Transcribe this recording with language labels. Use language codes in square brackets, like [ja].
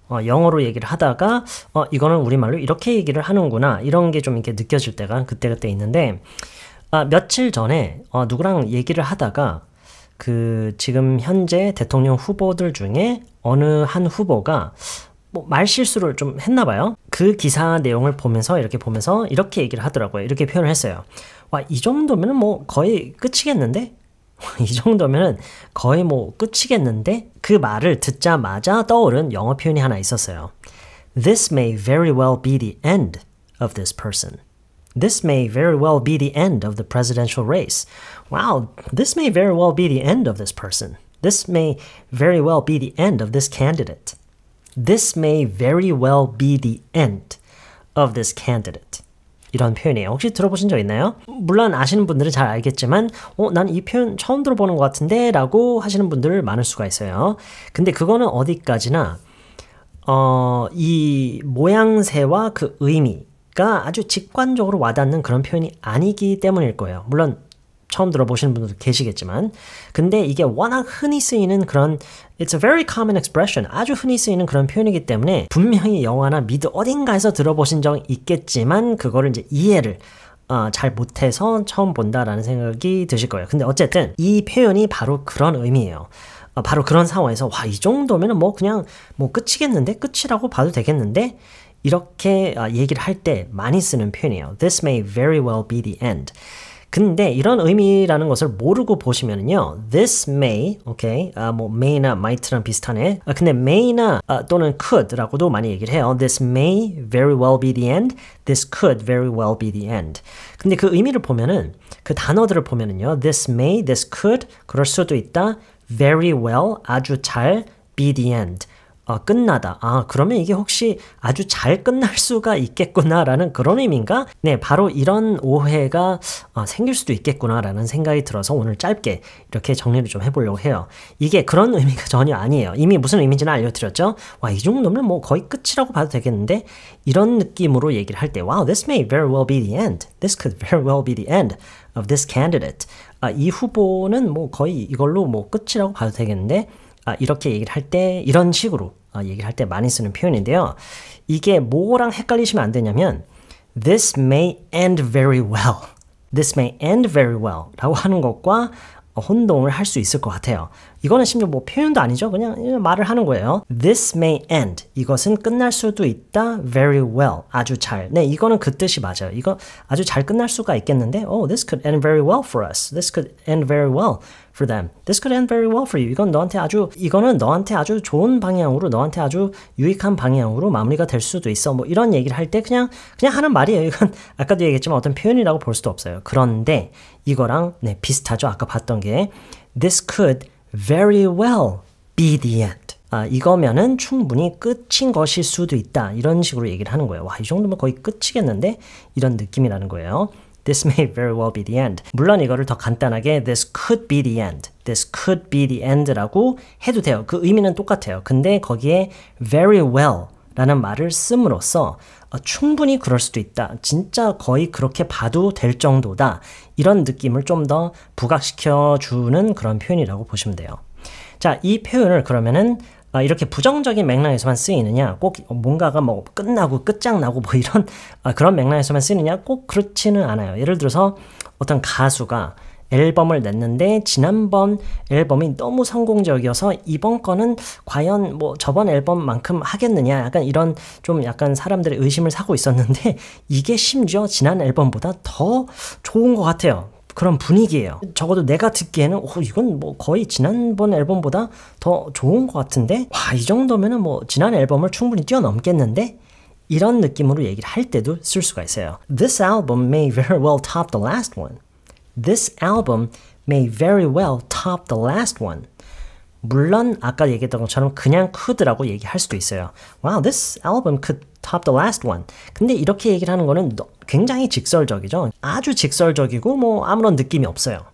[ko] 영어로 얘기를 하다가 이거는 우리말로 이렇게 얘기를 하는구나 이런 게 좀 이렇게 느껴질 때가 그때 있는데 며칠 전에 누구랑 얘기를 하다가 그 지금 현재 대통령 후보들 중에 어느 한 후보가 뭐 말실수를 좀 했나 봐요. 그 기사 내용을 보면서 이렇게 얘기를 하더라고요. 이렇게 표현을 했어요. 와, 이 정도면 뭐 거의 끝이겠는데? 이 정도면 거의 뭐 끝이겠는데? 그 말을 듣자마자 떠오른 영어 표현이 하나 있었어요. [en] This may very well be the end of this person. This may very well be the end of the presidential race. Wow, this may very well be the end of this person. This may very well be the end of this candidate. This may very well be the end of this candidate. [ko] 이런 표현이에요. 혹시 들어보신 적 있나요? 물론 아시는 분들은 잘 알겠지만 난 이 표현 처음 들어보는 것 같은데 라고 하시는 분들 많을 수가 있어요. 근데 그거는 어디까지나 이 모양새와 그 의미가 아주 직관적으로 와닿는 그런 표현이 아니기 때문일 거예요. 물론 처음 들어보시는 분들도 계시겠지만 근데 이게 워낙 흔히 쓰이는 그런 [en] It's a very common expression. [ko] 아주 흔히 쓰이는 그런 표현이기 때문에 분명히 영화나 미드 어딘가에서 들어보신 적 있겠지만 그거를 이제 이해를 잘 못해서 처음 본다라는 생각이 드실 거예요. 근데 어쨌든 이 표현이 바로 그런 의미예요. 바로 그런 상황에서 와, 이 정도면 뭐 그냥 뭐 끝이겠는데? 끝이라고 봐도 되겠는데? 이렇게 얘기를 할 때 많이 쓰는 표현이에요. [en] This may very well be the end. [ko] 근데 이런 의미라는 것을 모르고 보시면은요, [en] this may, okay, [ko] 뭐 may나 might랑 비슷하네. 근데 may나 또는 could라고도 많이 얘기를 해요. [en] This may very well be the end. This could very well be the end. [ko] 근데 그 의미를 보면은 그 단어들을 보면은요, [en] this may, this could [ko] 그럴 수도 있다. [en] Very well, [ko] 아주 잘, [en] be the end. [ko] 끝나다. 그러면 이게 혹시 아주 잘 끝날 수가 있겠구나라는 그런 의미인가? 네, 바로 이런 오해가 생길 수도 있겠구나라는 생각이 들어서 오늘 짧게 이렇게 정리를 좀 해보려고 해요. 이게 그런 의미가 전혀 아니에요. 이미 무슨 의미인지는 알려드렸죠? 와, 이 정도면 뭐 거의 끝이라고 봐도 되겠는데? 이런 느낌으로 얘기를 할 때 [en] Wow, this may very well be the end. This could very well be the end of this candidate. [ko] 이 후보는 뭐 거의 이걸로 뭐 끝이라고 봐도 되겠는데? 이렇게 얘기를 할 때 이런 식으로 얘기를 할 때 많이 쓰는 표현인데요. 이게 뭐랑 헷갈리시면 안 되냐면 [en] This may end very well. This may end very well [ko] 라고 하는 것과 혼동을 할 수 있을 것 같아요. 이거는 심지어 뭐 표현도 아니죠. 그냥 말을 하는 거예요. [en] This may end. [ko] 이것은 끝날 수도 있다. [en] Very well. [ko] 아주 잘. 네, 이거는 그 뜻이 맞아요. 이거 아주 잘 끝날 수가 있겠는데 [en] this could end very well for us. This could end very well for them. This could end very well for you. [ko] 이거는 너한테 아주 좋은 방향으로, 너한테 아주 유익한 방향으로 마무리가 될 수도 있어. 뭐 이런 얘기를 할 때 그냥 하는 말이에요. 이건 아까도 얘기했지만 어떤 표현이라고 볼 수도 없어요. 그런데 이거랑 비슷하죠. 아까 봤던 게 [en] This could very well be the end. [ko] 이거면은 충분히 끝인 것일 수도 있다. 이런 식으로 얘기를 하는 거예요. 와, 이 정도면 거의 끝이겠는데? 이런 느낌이라는 거예요. [en] This may very well be the end. [ko] 물론 이거를 더 간단하게 [en] This could be the end. This could be the end라고 [ko] 해도 돼요. 그 의미는 똑같아요. 근데 거기에 very well 라는 말을 씀으로써 충분히 그럴 수도 있다. 진짜 거의 그렇게 봐도 될 정도다. 이런 느낌을 좀 더 부각시켜주는 그런 표현이라고 보시면 돼요. 자, 이 표현을 그러면은 이렇게 부정적인 맥락에서만 쓰이느냐, 꼭 뭔가가 뭐 끝나고 끝장나고 뭐 이런 그런 맥락에서만 쓰이느냐, 꼭 그렇지는 않아요. 예를 들어서 어떤 가수가 앨범을 냈는데 지난번 앨범이 너무 성공적이어서 이번 거는 과연 뭐 저번 앨범만큼 하겠느냐, 약간 이런 좀 약간 사람들의 의심을 사고 있었는데 이게 심지어 지난 앨범보다 더 좋은 것 같아요. 그런 분위기예요. 적어도 내가 듣기에는 이건 뭐 거의 지난번 앨범보다 더 좋은 것 같은데 와, 이 정도면은 뭐 지난 앨범을 충분히 뛰어넘겠는데? 이런 느낌으로 얘기를 할 때도 쓸 수가 있어요. [en] This album may very well top the last one. This album may very well top the last one. [ko] 물론 아까 얘기했던 것처럼 그냥 could라고 얘기할 수도 있어요. [en] Wow, this album could top the last one. [ko] 근데 이렇게 얘기를 하는 거는 굉장히 직설적이죠. 아주 직설적이고 뭐 아무런 느낌이 없어요.